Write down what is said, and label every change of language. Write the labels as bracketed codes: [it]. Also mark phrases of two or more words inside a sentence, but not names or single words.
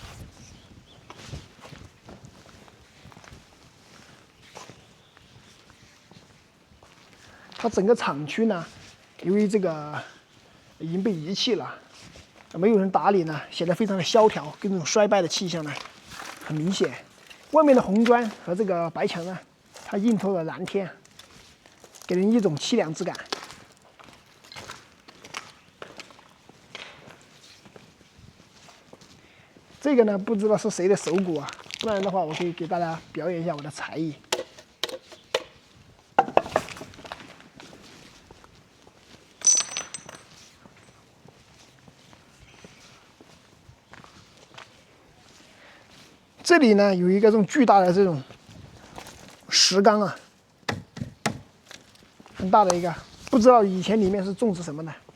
[zh] 它整個廠區呢，由於這個已經被遺棄了，沒有人打理呢，顯得非常的蕭條，跟這種衰敗的氣象呢很明顯。外面的紅磚和這個白牆呢，它映透了藍天，給人一種淒涼之感。這個呢，不知道是誰的手鼓啊，不然的話，我可以給大家表演一下我的才藝。這裡呢有一個這種巨大的這種石缸啊，很大的一個，不知道以前裡面是種植什麼的。